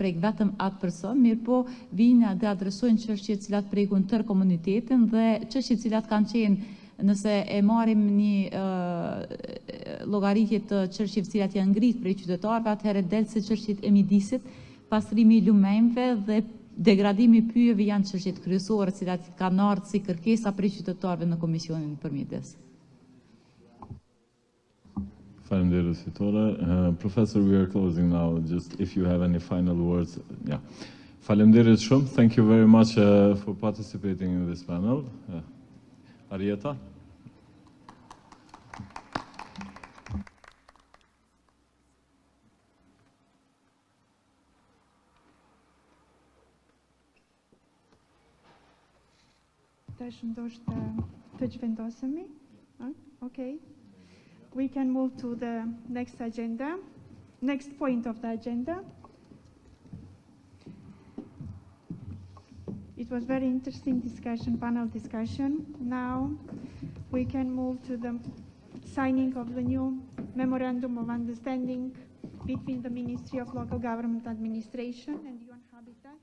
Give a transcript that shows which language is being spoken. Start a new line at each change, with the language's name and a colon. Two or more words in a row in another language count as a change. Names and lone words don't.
Albanian: prek vetëm atë person, mirë po vinë dhe adresojnë çështje të cilat prekun tërë komunitetin dhe çështje të cilat kanë qenë nëse e marim një llogaritje të çështjeve të cilat janë ngritur prej qytetarëve, atëherë del se çështjet e mjedisit, pastrimi i lumenjve dhe degradimi i pyjeve janë çështjet kryesore të cilat kanë ardhur si kërkesa prej qytetarëve në komisionin për mjedes. Faleminderit Fitore.
English: Professor, we are closing now. Just if you have any final words. Yeah.
Albanian: Faleminderit shumë.
English: Thank you very much for participating in this panel. Arieta?
Albanian: Tash ndoshta të zhvendosemi.
English: Okay. We can move to the next point of the agenda. It was very interesting panel discussion. Now we can move to the signing of the new Memorandum of Understanding between the Ministry of Local Government Administration and UN Habitat.